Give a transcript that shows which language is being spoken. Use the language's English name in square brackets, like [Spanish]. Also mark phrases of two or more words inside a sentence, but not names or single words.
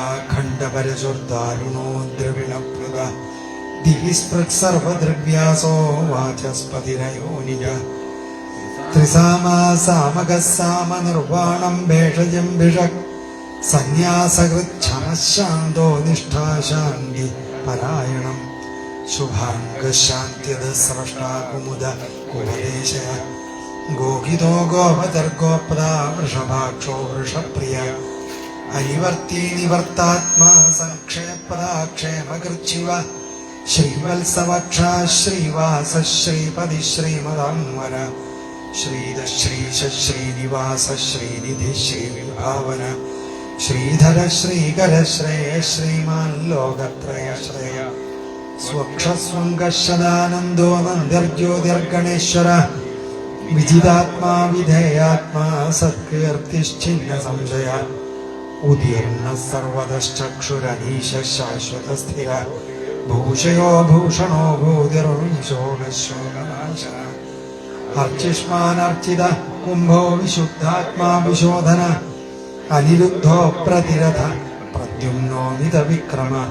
[Sanskrit] खण्डपरशुर्दारुणो द्रविणप्रद दिवि स्पृक्सर्वद्रव्यासो वाचस्पतिरयो निज त्रिसामा सामगः साम निर्वाणं भेषजं भिषक् सन्न्यासकृच्छमः शान्तो निष्ठा शान्ति परायणम् शुभाङ्गशान्त्यदः स्रष्टा कुमुद कुवलेशय गोहितो गोपतिर्गोप्ता वृषभाक्षो वृषप्रिय अनिवर्ती निवर्तात्मा संक्षेपदा क्षेमकृच्छिव ശ്രീവത്സവക്ഷ ശ്രീവാസ ശ്രീപതി ശ്രീമദാംവര ശ്രീധശ്രീശ ശ്രീനിവാസ ശ്രീനിധി ശ്രീവിഭാവന ശ്രീധര ശ്രീകര ശ്രേയ ശ്രീമാൻ ലോകത്രയ ശ്രേയ സ്വക്ഷസ്വംഗശദാനന്ദോ നന്ദിർജ്യോതിർഗണേശ്വര വിജിതാത്മാ വിധേയാത്മാ സത്കീർത്തിശ്ചിന്ന സംശയ ഉദീർണ സർവതശ്ചക്ഷുരനീശ ശാശ്വത സ്ഥിര ഭൂഷയോ ഭൂഷണോ ഭൂതിർവിശോകശോകനാശന അർച്ചിഷ്മാനർച്ചിത കുംഭോ വിശുദ്ധാത്മാ വിശോധന അനിരുദ്ധോ പ്രതിരഥ പ്രദ്യുമ്നോ മിത വിക്രമ